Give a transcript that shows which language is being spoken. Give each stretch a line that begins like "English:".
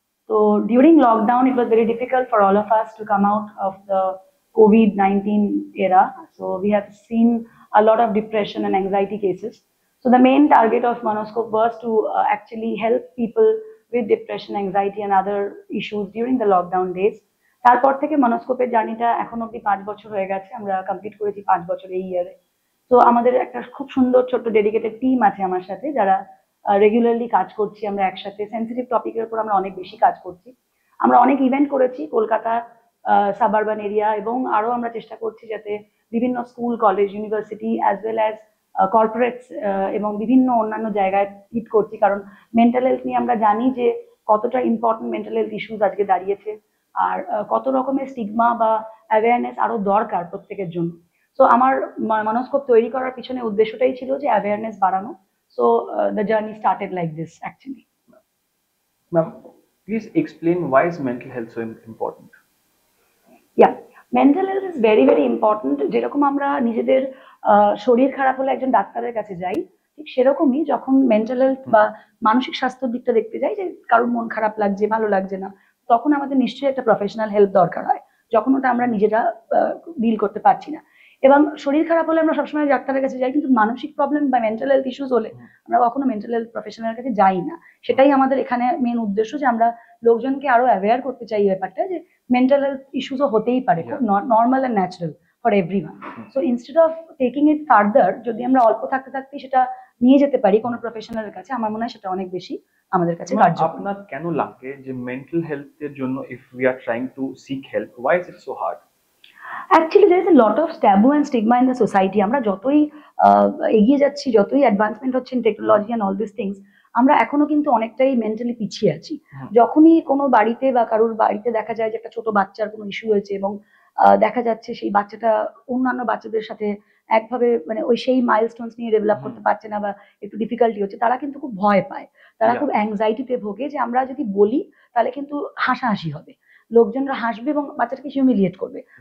English: So, during lockdown, it was very difficult for all of us to come out of the COVID-19 era. So, we have seen a lot of depression and anxiety cases. So, the main target of Monoscope was to actually help people with depression, anxiety, and other issues during the lockdown days.
Bangla: তারপর থেকে মনস্কোপের জার্নিটা এখন অব্দি 5 বছর হয়ে গেছে, আমরা complete করেছি 5 বছর এই ইয়ারে। তো আমাদের একটা খুব সুন্দর ছোট্ট ডেডিকেটেড টিম আছে আমার সাথে, যারা রেগুলারলি কাজ করছি আমরা একসাথে। সেন্সিটিভ টপিকের উপর আমরা অনেক বেশি কাজ করছি। আমরা অনেক ইভেন্ট করেছি কলকাতা, সাবারবান এরিয়া, এবং আরো আমরা চেষ্টা করছি যাতে বিভিন্ন school, college, university as well as corporates এবং বিভিন্ন অন্যান্য জায়গায় হিট করছি, কারণ মেন্টাল হেলথ নিয়ে আমরা জানি যে কতটা ইম্পর্টেন্ট মেন্টাল হেলথ ইস্যুস আজকে দাঁড়িয়েছে, আর কত রকমের স্টিগমা বা অ্যাওয়ারনেস আরো দরকার প্রত্যেকের জন্য। সো আমার মনস্কোপ তৈরি করার পিছনে উদ্দেশ্যটাই ছিল যে অ্যাওয়ারনেস বাড়ানো।
English: So the journey started like this actually. Ma'am, please explain why is mental health so important?
Bangla: Yeah,
English: Mental health is very very important.
Bangla: যেরকম আমরা নিজেদের শরীর খারাপ হলে একজন ডাক্তারের কাছে যাই, ঠিক সেরকমই যখন মেন্টাল হেলথ বা মানসিক স্বাস্থ্যের দিকটা দেখতে যাই, যে কারোর মন খারাপ লাগছে, ভালো লাগছে না, তখন আমাদের নিশ্চয়ই একটা প্রফেশনাল হেল্প দরকার হয়, যখন ওটা আমরা নিজেরা ডিল করতে পারছি না। এবং শরীর খারাপ হলে আমরা সবসময় ডাক্তারের কাছে যাই, কিন্তু মানসিক প্রবলেম বা মেন্টাল হেলথ ইস্যুস হলে আমরা কখনো মেন্টাল হেলথ প্রফেশনালের কাছে যাই না। সেটাই আমাদের এখানে মেন উদ্দেশ্য, যে আমরা লোকজনকে আরো অ্যাওয়্যার করতে চাই এই ব্যাপারটা, যে মেন্টাল হেলথ ইস্যুসও হতেই পারে, খুব
English: Normal and natural for everyone. So instead of taking it further,
Bangla: যদি আমরা অল্প থাকতে থাকতে সেটা নিয়ে যেতে পারি কোনো প্রফেশনালের কাছে, আমার মনে হয় সেটা অনেক বেশি আমাদের কাছে
English: Ma'am,
Bangla: কার্যকর। আপনার কেন লাগে যে মেন্টাল হেলথের জন্য
English: if we are trying to seek help, why is it so hard? Actually there is a lot of taboo and stigma in the society.
Bangla: আমরা যতই এগিয়ে যাচ্ছি, যতই অ্যাডভান্সমেন্ট হচ্ছে
English: in technology and all this things,
Bangla: আমরা এখনো কিন্তু অনেকটাই মেন্টালি পিছিয়ে আছি। যখনই কোনো বাড়িতে বা কারোর বাড়িতে দেখা যায় যে একটা ছোট বাচ্চার কোনো ইস্যু হয়েছে, এবং দেখা যাচ্ছে সেই বাচ্চাটা অন্যান্য বাচ্চাদের সাথে একভাবে মানে ওই সেই মাইলস্টোনস নিয়ে ডেভেলপ করতে পারছে না, বা একটু ডিফিকাল্টি হচ্ছে, তারা কিন্তু খুব ভয় পায়, তারা খুব অ্যাংজাইটিতে ভোগে, যে আমরা যদি বলি তাহলে কিন্তু হাসাহাসি হবে, লোকজনরা হাসবে এবং বাচ্চাটাকে হিউমিলিয়েট করবে।